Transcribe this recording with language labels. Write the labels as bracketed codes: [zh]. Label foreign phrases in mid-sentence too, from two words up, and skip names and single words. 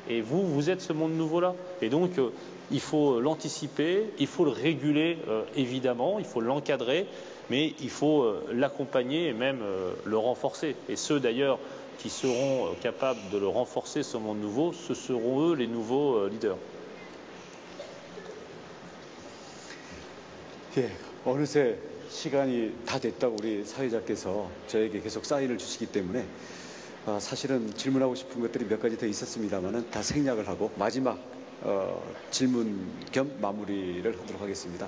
[fr] Et vous êtes ce monde nouveau-là. Et donc, il faut l'anticiper, il faut le réguler, évidemment, il faut l'encadrer, mais il faut l'accompagner et même le renforcer. Et ceux, d'ailleurs, qui seront capables de le renforcer, ce monde nouveau, ce seront eux les nouveaux leaders. [ko] 예, 어느새 시간이 다 됐다고 우리 사회자께서 저에게 계속 사인을 주시기 때문에 사실은 질문하고 싶은 것들이 몇 가지 더 있었습니다만은 다 생략을 하고 마지막 질문 겸 마무리를 하도록 하겠습니다.